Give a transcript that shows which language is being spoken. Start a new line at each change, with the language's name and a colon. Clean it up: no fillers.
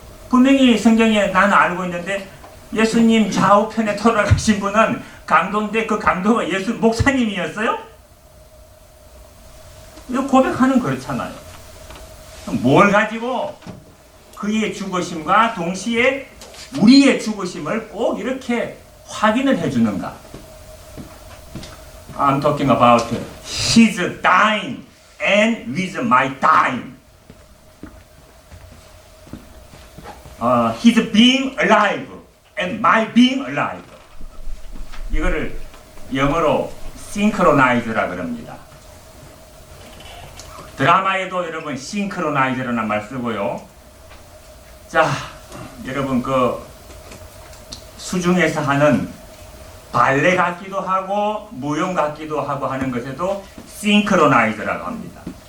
Korean: 분명히 성경에 나는 알고 있는데, 예수님 좌우편에 돌아가신 분은 강도인데 그 강도가 예수 목사님이었어요? 이거 고백하는 그렇잖아요. 뭘 가지고 그의 죽으심과 동시에 우리의 죽으심을 꼭 이렇게 확인을 해주는가?
English: I'm talking about his dying and with my dying. His being alive and my being alive.
Korean: 이거를 영어로 synchronize라 그럽니다. 드라마에도 여러분 synchronize라는 말 쓰고요. 자, 여러분 그 수중에서 하는 발레 같기도 하고 무용 같기도 하고 하는 것에도 synchronize라고 합니다.